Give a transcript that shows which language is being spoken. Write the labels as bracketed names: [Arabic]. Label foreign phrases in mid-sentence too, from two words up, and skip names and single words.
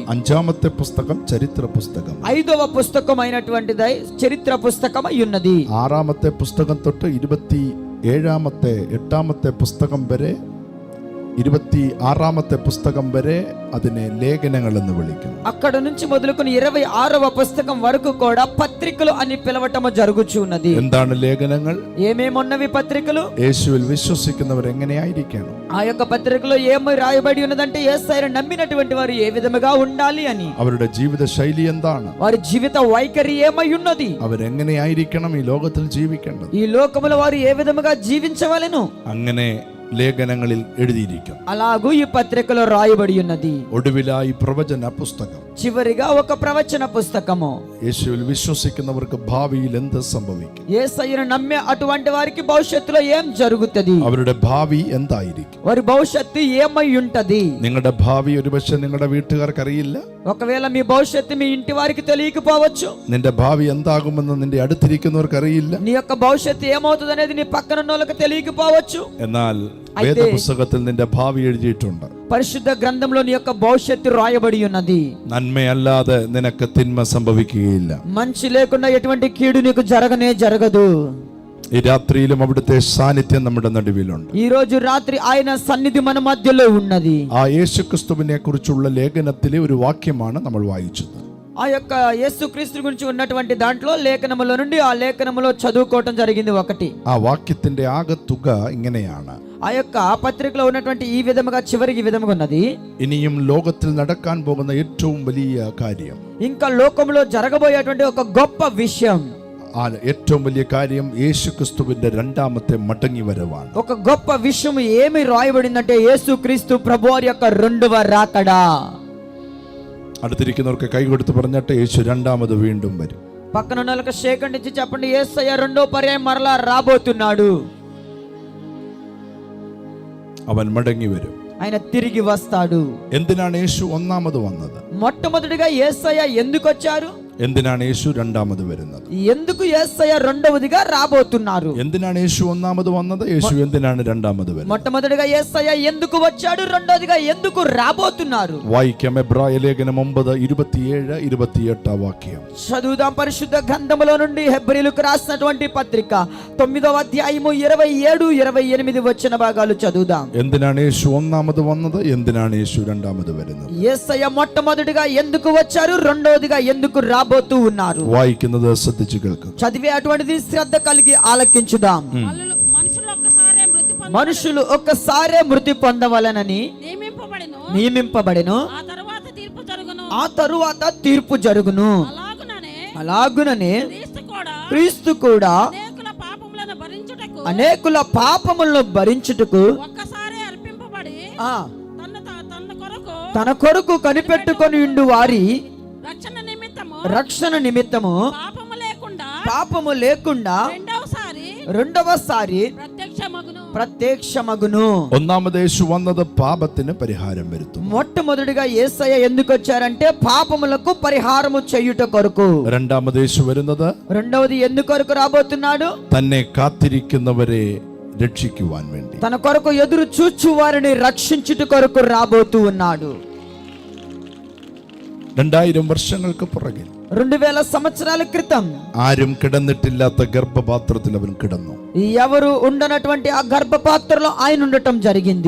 [Malayalam] അഞ്ചാമത്തെ പുസ്തകം ചരിത്ര പുസ്തകം. [Telugu] 5వ పుస్తకం అయినటువంటిది చరిత్ర పుస్తకం అయ్యున్నది. [Malayalam] ആറാമത്തെ പുസ്തകം തൊട്ട് 8ാമത്തെ പുസ്തകം വരെ 26ാമത്തെ പുസ്തകം വരെ അതിനെ ലേഖനങ്ങൾ എന്ന് വിളിക്കുന്നു. [Telugu] అక్కడ నుంచి మొదలుకొని 26వ పుస్తకం వరకు కూడా పత్రికలు అని పిలవటం జరుగుచున్నది. [Malayalam] എന്താണ് ലേഖനങ്ങൾ? [Telugu] ఏమేమున్నవి పత్రికలు? [Malayalam] യേശുവിൽ വിശ്വസിക്കുന്നവർ എങ്ങനെയായിരിക്കണം? [Telugu] ఆ యొక్క పత్రికలో ఏమై రాయబడి ఉన్నదంటే యేసయ్యను నమ్మినటువంటి వారు ఏ విధముగా ఉండాలి అని. [Malayalam] അവരുടെ ജീവിത ശൈലി എന്താണ്? [Telugu] వారి జీవిత వైఖరి ఏమై ఉన్నది? [Malayalam] അവരെങ്ങനെയായിരിക്കണം ഈ ലോകത്തിൽ ജീവിക്കേണ്ടത്? [Telugu] ఈ లోకములో వారు ఏ విధముగా జీవించవలెను? [Malayalam] അങ്ങനെ ലേഖനങ്ങളിൽ എഴുതിയിരിക്കുന്നു. [Telugu] అలాగూ ఈ పత్రికలో రాయబడి ఉన్నది. [Malayalam] ഒടുവിലായി പ്രവചന പുസ്തകം. [Telugu] చివరిగా ఒక ప్రవచన పుస్తకము. [Malayalam] యేసుവിൽ విశ్వസിക്കുന്നവർക്ക് ഭാവിയിൽ എന്ത് സംഭവിക്കും? [Telugu] యేసయ్యను నమ్మే అటువంటి వారికి భవిష్యత్తులో ఏం జరుగుతది? [Malayalam] അവരുടെ ഭാവി എന്തായിരിക്കും? [Telugu] వారి భవిష్యత్తు ఏమై ఉంటది? [Malayalam] നിങ്ങളുടെ ഭാവി ഒരുപക്ഷെ നിങ്ങളുടെ വീട്ടുകാർക്ക് അറിയില്ല. [Telugu] ఒకవేళ మీ భవిష్యత్తు మీ ఇంటి వారికి తెలియకపోవచ్చు. [Malayalam] നിന്റെ ഭാവി എന്താകുമെന്ന് നിന്റെ അടുത്തിരിക്കുന്നവർക്ക് അറിയില്ല. [Telugu] నీ యొక్క భవిష్యత్తు ఏమవుతుంది అనేది నీ పక్కన ఉన్న వాళ్ళకి తెలియకపోవచ్చు. [Malayalam] എന്നാൽ വേദപുസ്തകത്തിൽ നിന്റെ ഭാവി എഴുതിയിട്ടുണ്ട്. [Telugu] పరిశుద్ధ గ్రంథంలో నీ యొక్క భవిష్యత్తు రాయబడి ఉన్నది. [Malayalam] നന്മയല്ലാതെ നിനക്ക് തിന്മ സംഭവിക്കുകയില്ല. [Telugu] మంచి లేకుండా ఎటువంటి కీడు నీకు జరగనే జరగదు. [Malayalam] ഈ രാത്രിയിലും അവിടുത്തെ സാന്നിധ്യം നമ്മുടെ നടുവിലുണ്ട്. [Telugu] ఈ రోజు రాత్రి ఆయన సన్నిధి మన మధ్యలో ఉన్నది. [Malayalam] ആ യേശുക്രിസ്തുവിനെ കുറിച്ചുള്ള ലേഖനത്തിലെ ഒരു വാക്യമാണ് നമ്മൾ വായിച്ചത്. [Telugu] ఆ యొక్క యేసుక్రీస్తు గురించి ఉన్నటువంటి దాంట్లో లేఖనములో నుండి ఆ లేఖనములో చదువుకోవటం జరిగింది ఒకటి. [Malayalam] ആ വാക്യത്തിന്റെ ആകത്തുക ഇങ്ങനെയാണ്. [Telugu] ఆ యొక్క పత్రికలో ఉన్నటువంటి ఈ విధముగా చివరికి విధముగా ఉన్నది. [Malayalam] ഇനിയും ലോകത്തിൽ നടക്കാൻ പോകുന്ന ഏറ്റവും വലിയ കാര്യം, [Telugu] ఇంకా లోకంలో జరగబోయేటువంటి ఒక గొప్ప విషయం, [Malayalam] ആ ഏറ്റവും വലിയ കാര്യം యేసుక్రీస్తుവിന്റെ രണ്ടാമത്തെ മടങ്ങി വരവാണ്. [Telugu] ఒక గొప్ప విషయం ఏమి రాయబడిందంటే యేసుక్రీస్తు ప్రభువారి యొక్క రెండవ రాకడా. [Malayalam] അടുത്തിരിക്കുന്നവർക്ക് കൈ കൊടുത്ത് പറഞ്ഞിട്ട് യേശു രണ്ടാമത് വീണ്ടും വരും. [Telugu] పక్కన ఉన్న వాళ్ళకి షేకండి ఇచ్చి చెప్పండి, యేసయ్య రెండో పర్యాయం మరలా రాబోతున్నాడు. [Malayalam] അവൻ മടങ്ങി വരും. [Telugu] ఆయన తిరిగి వస్తాడు. [Malayalam] എന്തിനാണ് യേശു ഒന്നാമത് വന്നത്? [Telugu] మొట్టమొదటిగా యేసయ్య ఎందుకు వచ్చారు? [Malayalam] എന്തിനാണ് യേശു രണ്ടാമത് വരുന്നത്? [Telugu] ఎందుకు యేసయ్య రెండవదిగా రాబోతున్నారు? [Malayalam] എന്തിനാണ് യേശു ഒന്നാമത് വന്നത്? യേശു എന്തിനാണ് രണ്ടാമത് വരുന്നത്? [Telugu] మొట్టమొదటిగా యేసయ్య ఎందుకు వచ్చాడు? రెండవదిగా ఎందుకు రాబోతున్నారు? [Malayalam] വായിക്കാം എബ്രായ ലേഖനം 9:27-28 വാക്യം. [Telugu] చదువుదాం పరిశుద్ధ గ్రంథములో నుండి హెబ్రీయులకు రాసినటువంటి పత్రిక 9వ అధ్యాయము 27-28 వచ్చిన భాగాలు చదువుదాం. [Malayalam] എന്തിനാണ് യേശു ഒന്നാമത് വന്നത്? എന്തിനാണ് യേശു രണ്ടാമത് വരുന്നത്? [Telugu] యేసయ్య మొట్టమొదటిగా ఎందుకు వచ్చారు? రెండవదిగా ఎందుకు రాబోతూ ఉన్నారు? [Malayalam] വായിക്കുന്നത് ശ്രദ്ധിച്ചു കേൾക്കുക. [Telugu] చదివే అటువంటిది శ్రద్ధ కలిగి ఆలకించుదాం. మనుషులు ఒక్కసారే మృతి పొందవలనని నియమింపబడెను. ఆ తరువాత తీర్పు జరుగును. అలాగుననే క్రీస్తు కూడా అనేకుల పాపములను భరించుటకు తన కొరకు కనిపెట్టుకొని ఉండు వారి రక్షణ నిమిత్తము పాపము లేకుండా రెండవసారి ప్రత్యక్షమగును. [Malayalam] ഒന്നാമത് യേശു വന്നത് പാപത്തിന് പരിഹാരം വരുത്തും. [Telugu] మొట్టమొదటిగా యేసయ్య ఎందుకు వచ్చారంటే పాపములకు పరిహారము చేయుట కొరకు. [Malayalam] രണ്ടാമത് യേശു വരുന്നത്, [Telugu] రెండవది ఎందుకు కొరకు రాబోతున్నాడు? [Malayalam] തന്നെ കാത്തിരിക്കുന്നവരെ രക്ഷിക്കുവാൻ വേണ്ടി, [Telugu] తన కొరకు ఎదురు చూచు వారిని రక్షించుట కొరకు రాబోతూ ఉన్నాడు. [Malayalam] 2000 വർഷങ്ങൾക്ക് പുറകിൽ [Telugu] 2000 సంవత్సరాల క్రితం [Malayalam] ആരും കിടന്നിട്ടില്ലാത്ത ഗർഭപാത്രത്തിൽ അവൻ കിടന്നു. [Telugu] ఎవరు ఉండనటువంటి ఆ గర్భపాత్రలో ఆయన ఉండటం జరిగింది.